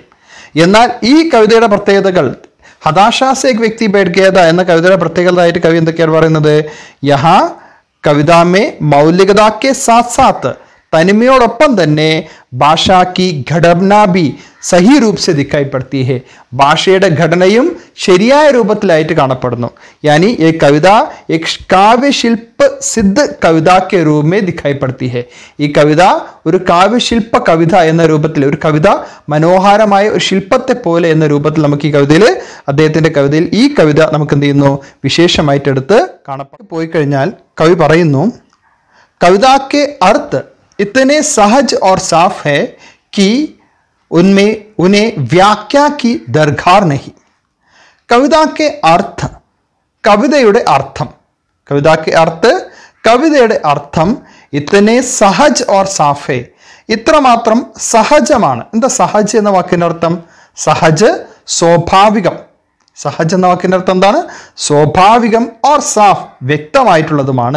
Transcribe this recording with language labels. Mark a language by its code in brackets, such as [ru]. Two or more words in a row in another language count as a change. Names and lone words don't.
[ml] എന്നാൽ ഈ കവിതയുടെ പ്രത്യേകതകൾ ഹതാശാ സേ ഏക് വ്യക്തി ബൈഠ് ഗയാ ഥാ എന്ന കവിതയുടെ പ്രത്യേകതയായിട്ട് കവി എന്തൊക്കെയാണ് പറയുന്നത്? [hi] यहाँ कविता में मौलिकता के साथ साथ [ml] തനിമയോടൊപ്പം തന്നെ [hi] भाषा की घटना भी सही रूप से दिखाई പड़ती है. ഭാഷയുടെ ഘടനയും ശരിയായ രൂപത്തിലായിട്ട് കാണപ്പെടുന്നു. യാനി ये കവിത एक काव्य शिल्प सिद्ध कविता के रूप में दिखाई पड़ती है. [ml] ഈ കവിത ഒരു കാവ്യശില്പ കവിത എന്ന രൂപത്തിൽ, ഒരു കവിത മനോഹരമായ ഒരു ശില്പത്തെ പോലെ എന്ന രൂപത്തിൽ നമുക്ക് ഈ കവിതയിൽ, അദ്ദേഹത്തിന്റെ കവിതയിൽ ഈ കവിത നമുക്ക് എന്ത് ചെയ്യുന്നു? വിശേഷമായിട്ട് എടുത്ത് കാണപ്പെട്ടു പോയി കഴിഞ്ഞാൽ കവി പറയുന്നു, [hi] कविता के अर्थ इतने सहज और साफ है कि उनमें उन्हें व्याख्या की दरकार नहीं. कविता के अर्थ, [ml] കവിതയുടെ അർത്ഥം, [hi] कविता के अर्थ [ml] കവിതയുടെ അർത്ഥം [hi] इतने सहज और साफ़, [ml] ഇത്രമാത്രം സഹജമാണ്. എന്താ സഹജ് എന്ന വാക്കിൻ്റെ അർത്ഥം? സഹജ് സ്വാഭാവികം. സഹജ് എന്ന വാക്കിൻ്റെ അർത്ഥം എന്താണ്? സ്വാഭാവികം [hi] और साफ़ [ml] വ്യക്തമായിട്ടുള്ളതുമാണ്.